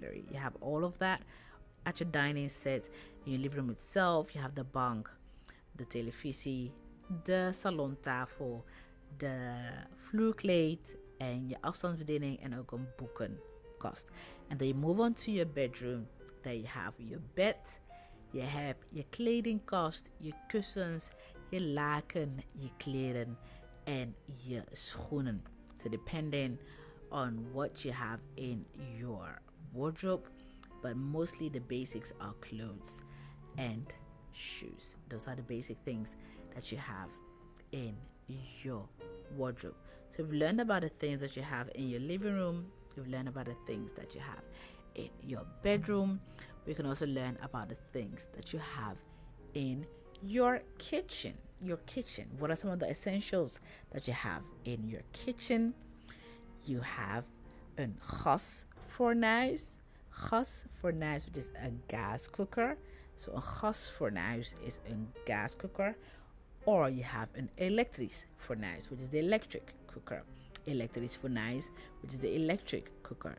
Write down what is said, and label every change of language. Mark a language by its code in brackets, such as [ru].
[en] You have all of that at your dining set. In your living room itself, you have the bank, the [nl] televisie, de salontafel, de vloerkleed, en je afstandsbediening, en ook een boekenkast. [en] And then you move on to your bedroom. Then you have your bed, you have [nl] je kledingkast, je kussens, je laken, je kleren, en je schoenen. [en] So depending on what you have in your wardrobe, but mostly the basics are clothes and shoes. Those are the basic things that you have in your wardrobe. So we've learned about the things that you have in your living room. We've learned about the things that you have in your bedroom. We can also learn about the things that you have in your kitchen. What are some of the essentials that you have in your kitchen? You have a gasfornuis, which is a gas cooker. So [nl] een gasfornuis is een [en] gas cooker, or you have an electrisch fornuis, which is the electric cooker. Elektrisch fornuis, which is the electric cooker.